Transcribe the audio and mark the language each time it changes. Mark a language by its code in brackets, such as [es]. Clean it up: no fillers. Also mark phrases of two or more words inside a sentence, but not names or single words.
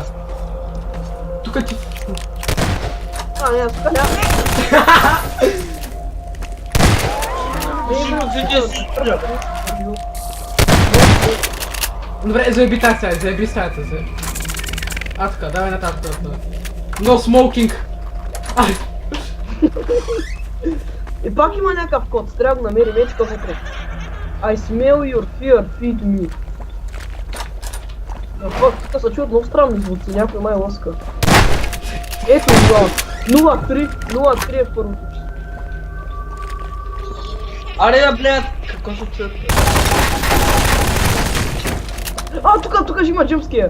[bg] Тука ти... Не, аз тук няма. Добре, заеби стаята. Така, давай нататък. [en] No smoking! [bg] И пак има някакъв код, трябва да го намерим, ето какво вътре. [en] I smell your fear, feed me. [bg] Тук се чуват много странни звуци, някой май лъска. Ето това, 03 е в първото число. Аре, бе, блядь, какво се чуят? Тук ще има джъмския.